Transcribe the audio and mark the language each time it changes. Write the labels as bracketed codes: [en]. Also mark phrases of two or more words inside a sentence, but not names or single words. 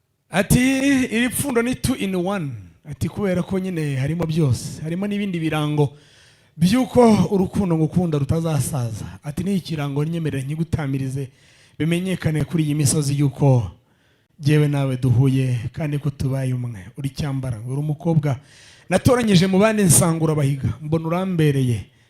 [rw] Ati, "Iri pfundo ni [en] two in one." [rw] Ati, "Kubera ko nyine harimo byose, harimo n'ibindi birango by'uko urukundo ngukunda rutazasaza." Ati, "Ni ikirango nyemerere nkigutamirize, bimenyekane kuri iyi misozi yuko jyewe nawe duhuye, kandi ko tubaye umwe. Uri cyambara, uri umukobwa natoranyije mu bandi nsangura bahiga, mbona urambereye.